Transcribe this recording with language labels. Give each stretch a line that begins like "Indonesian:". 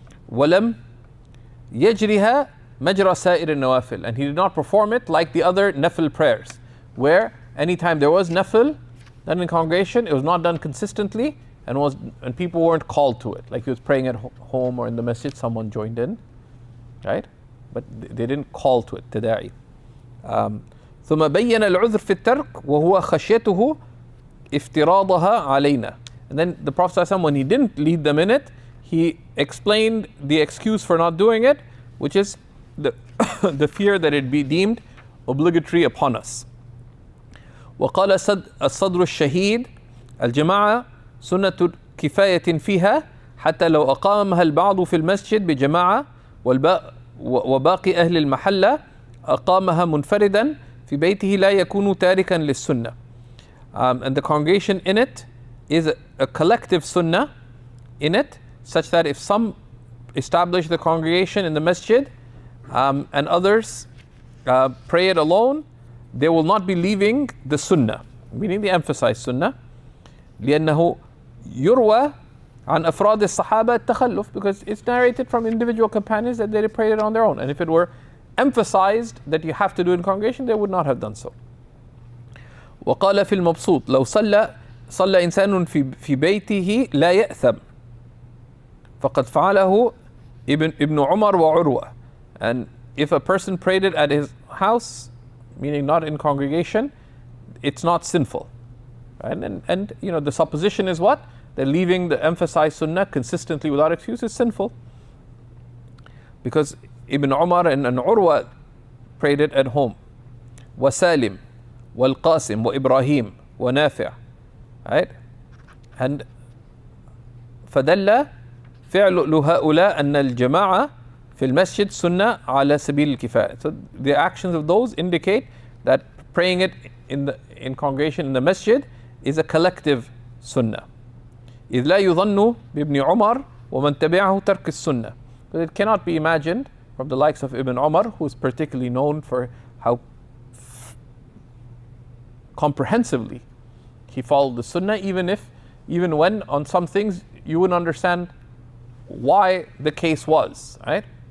Arabic: ولم يجرها مجرى سائر النوافل,
English: and he did not perform it like the other nafil prayers, where anytime there was nafil done in congregation, it was not done consistently and people weren't called to it, like he was praying at home or in the masjid, someone joined in. right? But they didn't call to it, تداعي.
Arabic: ثم بين العذر في الترك وهو خشيته افتراضها علينا.
English: And then the Prophet ﷺ, when he didn't lead them in it, he explained the excuse for not doing it, which is the, the fear that it be deemed obligatory upon us.
Arabic: وقال الصدر الشهيد الجماعة سنة كفاية فيها حتى لو أقامها البعض في المسجد بجماعة وباقي أهل المحلة أقامها منفردا في بيته لا يكون تاركا للسنة.
English: And the congregation in it is a collective sunnah in it, such that if some establish the congregation in the masjid and others pray it alone, they will not be leaving the sunnah, meaning they emphasize sunnah.
Arabic: لأنه يروى عن أفراد الصحابة التخلف,
English: because it's narrated from individual companions that they prayed it on their own, and if it were emphasized that you have to do it in congregation, they would not have done so.
Arabic: وقال في المبسوط لو صلى إنسان في بيته لا يأثم فقد فعله ابن عمر وعروة.
English: And if a person prayed it at his house, meaning not in congregation, it's not sinful. Right? And you know, the supposition is what? That leaving the emphasized sunnah consistently without excuse is sinful. Because Ibn Umar and Urwa prayed it at home.
Arabic: وسالم والقاسم وإبراهيم ونافع.
English: Right?
Arabic: And فدل فعل هؤلاء أن الجماعة في المسجد سنة على سبيل الكفاية.
English: So the actions of those indicate that praying it in congregation in the masjid is a collective sunnah.
Arabic: إذ لا يظن بابن عمر ومن تبعه ترك السنة.
English: But it cannot be imagined from the likes of Ibn Umar, who is particularly known for how comprehensively he followed the sunnah, even when on some things you wouldn't understand why the case was, right?